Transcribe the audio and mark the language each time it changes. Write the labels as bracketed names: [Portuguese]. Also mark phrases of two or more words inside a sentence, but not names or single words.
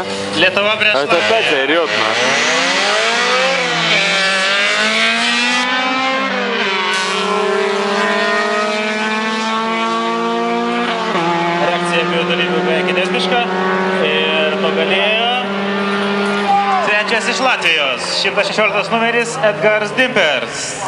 [Lithuanian] Lietuva prieš [Russian] Это опять орёт, [Lithuanian] Reakcija abiejų dalyvių beveik identiška ir nugalėjo trečias iš Latvijos, 116 numeris Edgars Dimpers.